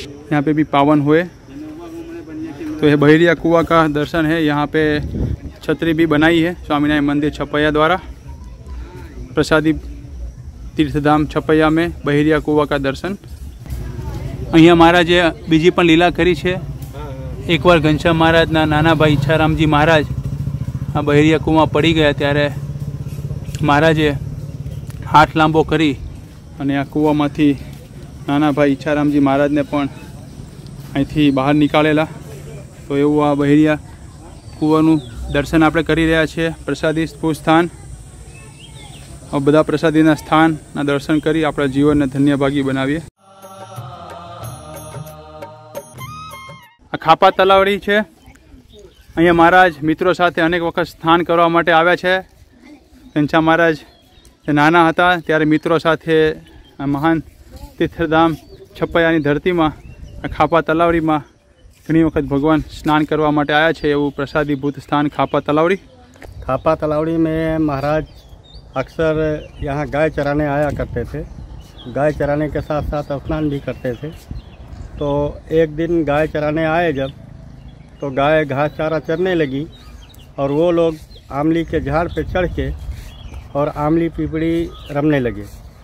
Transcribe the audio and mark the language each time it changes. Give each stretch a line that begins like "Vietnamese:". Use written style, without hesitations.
Hindi: यहाँ पे भी पावन हुए। तो यह बहिरिया कुआं का दर्शन है। यहाँ पे छतरी भी बनाई है स्वामीनारायण मंदिर छपैया द्वारा। प्रसादी तीर्थधाम छपैया में बहिरिया कुआं का दर्शन।
Gujarati: અહીંયા મહારાજે બીજી પણ લીલા કરી છે। એકવાર ઘનશ્યામ મહારાજના નાના ભાઈ ઈચ્છારામજી મહારાજ આ બહેરિયા કૂવા પડી ગયા ત્યારે મહારાજે હાથ લાંબો કરી અને આ કૂવામાંથી નાના ભાઈ ઈચ્છારામજી મહારાજને પણ અહીંથી બહાર નીકાળેલા। તો એવું આ બહેરિયા કૂવાનું દર્શન આપણે કરી રહ્યા છીએ। પ્રસાદી સ્થાન બધા પ્રસાદીના સ્થાનના દર્શન કરી આપણા જીવનને ધન્યભાગી બનાવીએ। આ ખાપા તલાવડી છે। અહીંયા મહારાજ મિત્રો સાથે અનેક વખત સ્નાન કરવા માટે આવ્યા છે। ઘનશ્યામ મહારાજ નાના હતા ત્યારે મિત્રો સાથે આ મહાન તીર્થધામ છપૈયાની ધરતીમાં આ ખાપા તલાવડીમાં ઘણી વખત ભગવાન સ્નાન કરવા માટે આવ્યા છે। એવું પ્રસાદીભૂત સ્થાન ખાપા તલાવડી।
Hindi: खापा तलावड़ी में महाराज अक्सर यहाँ गाय चराने आया करते थे। गाय चराने के साथ साथ स्नान भी करते थे। तो एक दिन गाय चराने आए जब, तो गाय घास चारा चरने लगी और वो लोग आमली के झाड़ पे चढ़ के और आमली पिपड़ी रमने लगे।